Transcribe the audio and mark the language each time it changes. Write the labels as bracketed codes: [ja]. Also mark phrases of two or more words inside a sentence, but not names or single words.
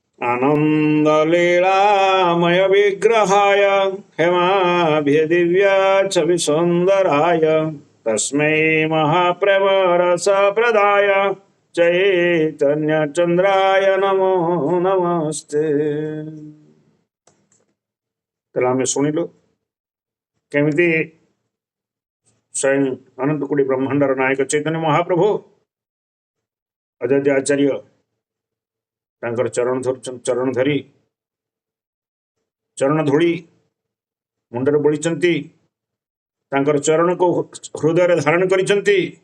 [sa] आनन्दलीलामय विग्रहाय हेमाभिदिव्या छविसुन्दराय तस्मै महाप्रभरसप्रदाय चैतन्यचन्द्राय नमो नमस्ते। [or] ତାହେଲେ ଆମେ ଶୁଣିଲୁ କେମିତି ସ୍ୱୟଂ ଅନନ୍ତ କୋଟି ବ୍ରହ୍ମାଣ୍ଡର ନାୟକ ଚୈତନ୍ୟ ମହାପ୍ରଭୁ ଅଦ୍ୱୈତ ଆଚାର୍ଯ୍ୟ ତାଙ୍କର ଚରଣ ଧରି ଚରଣ ଧୂଳି ମୁଣ୍ଡରେ ବୋଳିଛନ୍ତି, ତାଙ୍କର ଚରଣକୁ ହୃଦୟରେ ଧାରଣ କରିଛନ୍ତି।